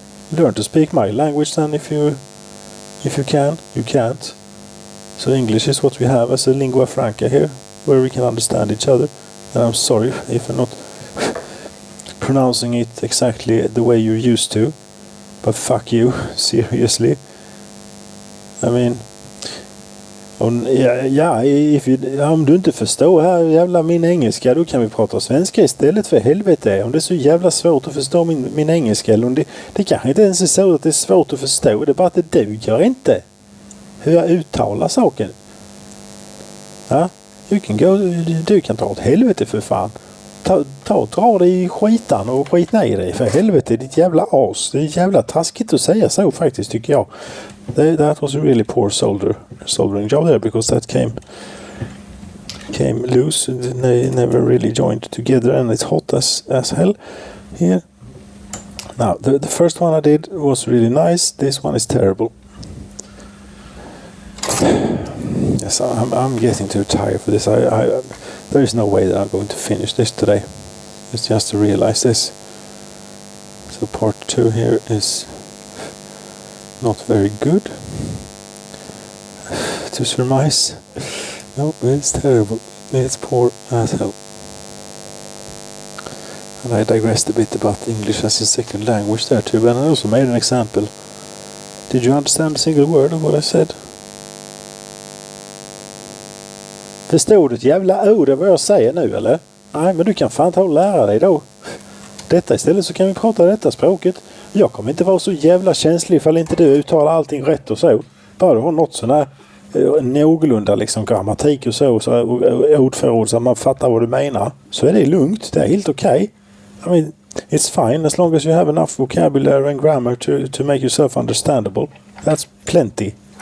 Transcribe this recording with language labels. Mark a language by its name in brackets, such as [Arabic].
[English] Learn to speak my language then if you can. You can't. So English is what we have as a lingua franca here, where we can understand each other. And I'm sorry if I'm not pronouncing it exactly the way you're used to, but fuck you, seriously. I mean, [Swedish] om du inte förstår här jävla min engelska, då kan vi prata svenska istället, för helvete. Om det är så jävla svårt att förstå min engelska, eller det kanske inte ens är så att det är svårt att förstå, det är bara att det duger inte hur jag uttalar saken. Ja, du kan ta åt helvete för fan. Dra dig i skitan och skit ner dig för helvete, ditt jävla as. Det är jävla taskigt att säga så faktiskt, tycker jag. [English] That was a really poor soldering job there, because that came loose. They never really joined together, and it's hot as hell here. Now, the first one I did was really nice. This one is terrible. Yes, I'm getting too tired for this. There is no way that I'm going to finish this today. It's just to realize this. So part 2 here is not very good to surmise. No, it's terrible. It's poor as hell. And I digressed a bit about English as a second language there too, and I also made an example. Did you understand a single word of what I said? [Swedish] Förstår du ett jävla ord av vad jag säger nu, eller? Nej, men du kan fan ta och lära dig då. Detta istället, så kan vi prata detta språket. Jag kommer inte vara så jävla känslig ifall inte du uttalar allting rätt och så. Bara du har något sån här någorlunda liksom grammatik och så ordförråd så man fattar vad du menar. Så är det lugnt, det är helt okej. [English] I mean, it's fine as long as you have enough vocabulary and grammar to make yourself understandable. That's plenty.